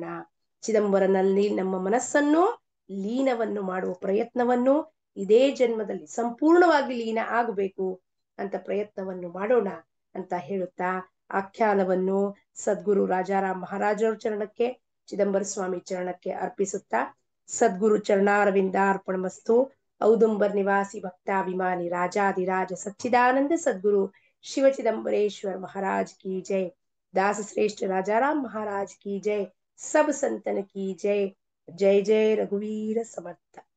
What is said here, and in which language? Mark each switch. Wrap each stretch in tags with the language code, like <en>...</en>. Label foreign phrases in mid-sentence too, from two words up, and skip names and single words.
<kn>ಚಿದಂಬರನಲ್ಲಿ ನಮ್ಮ ಮನಸ್ಸನ್ನು ಲೀನವನ್ನು ಮಾಡುವ ಪ್ರಯತ್ನವನ್ನು ಇದೇ ಜನ್ಮದಲ್ಲಿ ಸಂಪೂರ್ಣವಾಗಿ ಲೀನ ಆಗಬೇಕು ಅಂತ ಪ್ರಯತ್ನವನ್ನು ಮಾಡೋಣ ಅಂತ ಹೇಳುತ್ತಾ ಆಖ್ಯಾನವನ್ನು ಸದ್ಗುರು ರಾಜಾರಾಮ್ ಮಹಾರಾಜರ ಚರಣಕ್ಕೆ, ಚಿದಂಬರ ಸ್ವಾಮಿ ಚರಣಕ್ಕೆ ಅರ್ಪಿಸುತ್ತಾ</kn> <sa>ಸದ್ಗುರು ಚರಣಾರವಿಂದಾರ್ಪಣಮಸ್ತು.</sa> <hi>औदुंबर निवासी भक्ताभिमानी राजाधिराज सच्चिदानंद सद्गुरु शिव चिदंबरेश्वर महाराज की जय। दास श्रेष्ठ राजाराम महाराज की जय। सब संतन की जय। जय जय रघुवीर समर्थ।</hi>